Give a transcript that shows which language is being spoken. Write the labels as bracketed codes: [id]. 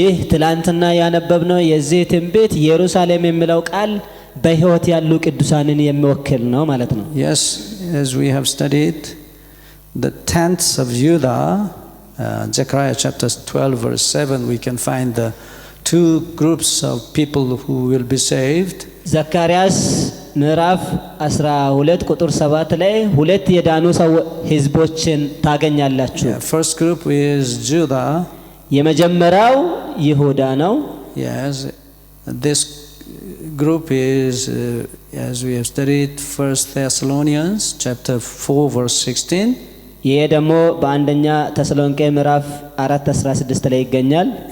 [am] ይህ ትላንትና ያነበብነው የዚህ ትንቢት ኢየሩሳሌም የሚለው ቃል በሕይወት ያሉ ቅዱሳንን የሚወክል ነው ማለት ነው [en] Yes, as we have studied the tents of Judah, Zechariah chapter 12 verse 7, we can find the two groups of people who will be saved. [am] ዘካርያስ ምዕራፍ 12 ቁጥር 7 ላይ ሁለት የዳኑ ህዝቦችን ታገኛላችሁ [en] First group is Judah. [am] የመጀመሪያው ይሁዳ ነው [en] Yes, this group is as we have studied 1 Thessalonians chapter 4 verse 16. [am] ይሄ ደግሞ በአንደኛ ተሰሎንቄ ምዕራፍ 4:16 ላይ ይገኛል